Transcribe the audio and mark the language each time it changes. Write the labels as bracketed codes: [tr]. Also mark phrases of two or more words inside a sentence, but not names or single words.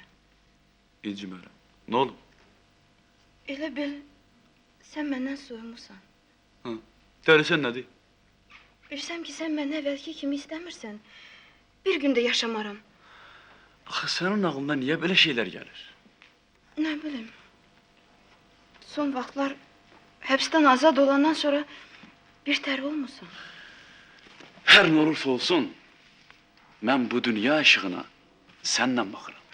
[az] İncimərəm. Nə olub? [tr] Elə bil sen benden soyumlusan. [az] Hı. Dərsən nədir? [tr] Bilsem ki sen benden evvelki kimi istemirsen bir günde yaşamaram. [az] Axı sənin ağlına niyə belə şeylər gəlir? [tr] Ne bileyim. [az] Son vaxtlar hapisten azad olandan sonra bir ter olmusan. Hər nə olursa olsun, mən bu dünya işığına səndən baxıram.